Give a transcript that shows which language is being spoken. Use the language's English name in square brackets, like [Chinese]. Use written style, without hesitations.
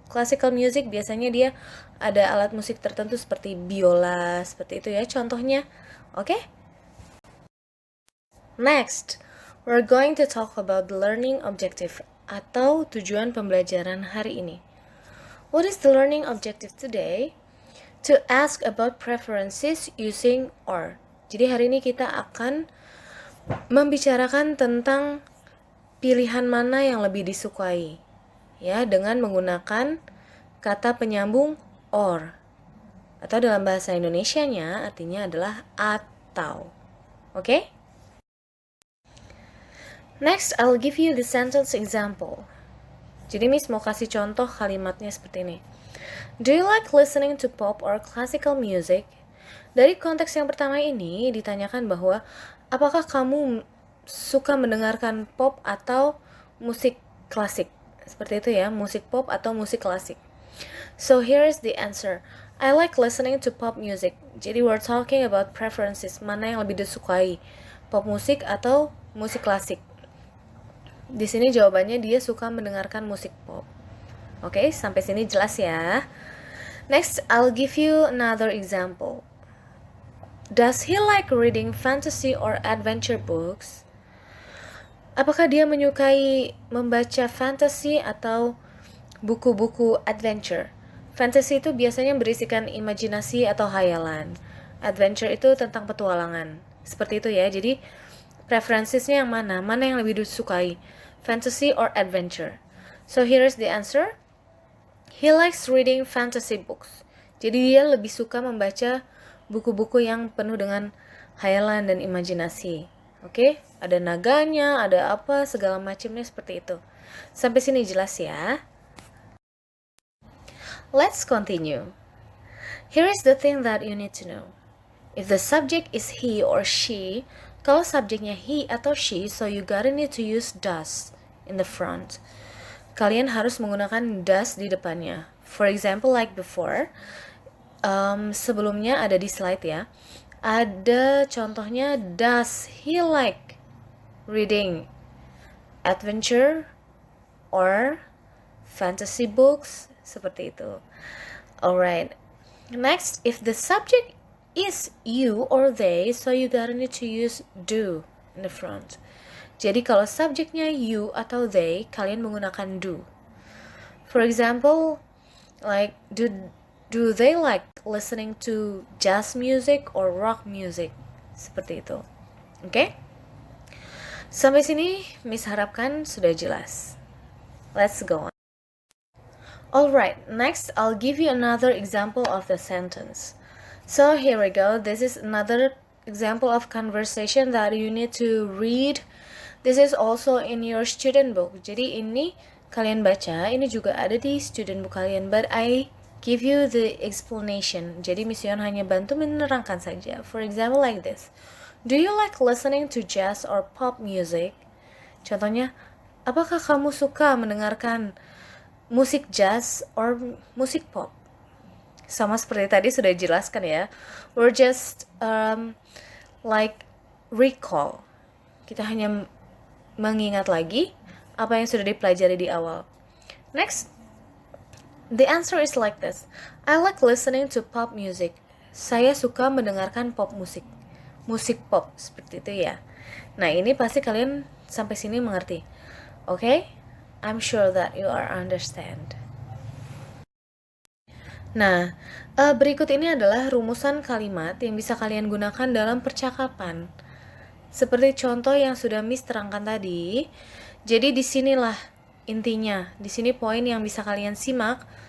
[Indonesian] Classical music biasanya dia ada alat musik tertentu seperti biola, seperti itu ya contohnya. Oke? [English] Next, we're going to talk about the learning objective [Indonesian] atau tujuan pembelajaran hari ini. [English] What is the learning objective today? To ask about preferences using or. [Indonesian] Jadi hari ini kita akan membicarakan tentang pilihan mana yang lebih disukai. Ya, dengan menggunakan kata penyambung or. Atau dalam bahasa Indonesianya artinya adalah atau. Oke? [English] Next, I'll give you the sentence example. [Indonesian] Jadi Miss mau kasih contoh kalimatnya seperti ini. [English] Do you like listening to pop or classical music? [Indonesian] Dari konteks yang pertama ini ditanyakan bahwa apakah kamu suka mendengarkan pop atau musik klasik? Seperti itu ya, musik pop atau musik klasik. [English] So here is the answer. I like listening to pop music. [Indonesian] Jadi [English] we're talking about preferences, [Indonesian] mana yang lebih disukai, pop musik atau musik klasik. Di sini jawabannya dia suka mendengarkan musik pop. Oke, sampai sini jelas ya. [English] Next, I'll give you another example. Does he like reading fantasy or adventure books? [Indonesian] Apakah dia menyukai membaca fantasy atau buku-buku adventure? Fantasy itu biasanya berisikan imajinasi atau hayalan. Adventure itu tentang petualangan. Seperti itu ya. Jadi preferensinya yang mana? Mana yang lebih disukai? [English] Fantasy or adventure? So here's the answer. He likes reading fantasy books. [Indonesian] Jadi dia lebih suka membaca buku-buku yang penuh dengan hayalan dan imajinasi. Oke? Ada naganya, ada apa, segala macamnya seperti itu. Sampai sini jelas ya. [English] Let's continue. Here is the thing that you need to know. If the subject is he or she, [Indonesian] kalau subjeknya he atau she, [English] so you gotta need to use does in the front. [Indonesian] Kalian harus menggunakan does di depannya. [English] For example, like before, [Indonesian] sebelumnya ada di slide ya. Ada contohnya, [English] does he like reading adventure or fantasy books? [Indonesian] Seperti itu. [English] Alright. Next, if the subject is you or they, so you gotta need to use do in the front. [Indonesian] Jadi kalau subjeknya you atau they, kalian menggunakan do. [English] For example, like do they like listening to jazz music or rock music? [Indonesian] Seperti itu. Oke? Sampai sini Miss harapkan sudah jelas. [English] Let's go on. Alright, next I'll give you another example of the sentence. So here we go. This is another example of conversation that you need to read. This is also in your student book. [Indonesian] Jadi ini kalian baca, ini juga ada di student book kalian. [English] But I give you the explanation. [Indonesian] Jadi Miss Yon hanya bantu menerangkan saja. [English] For example like this. Do you like listening to jazz or pop music? [Indonesian] Contohnya, apakah kamu suka mendengarkan musik jazz or musik pop? Sama seperti tadi sudah dijelaskan ya. [English] We're just like recall. [Indonesian] Kita hanya mengingat lagi apa yang sudah dipelajari di awal. [English] Next, the answer is like this. I like listening to pop music. [Indonesian] saya suka mendengarkan pop musik. Musik pop, seperti itu ya. Nah, ini pasti kalian sampai sini mengerti. Oke? [English] I'm sure that you are understand. [Indonesian] Nah, berikut ini adalah rumusan kalimat yang bisa kalian gunakan dalam percakapan. Seperti contoh yang sudah Miss terangkan tadi. Jadi disinilah intinya. Di sini poin yang bisa kalian simak.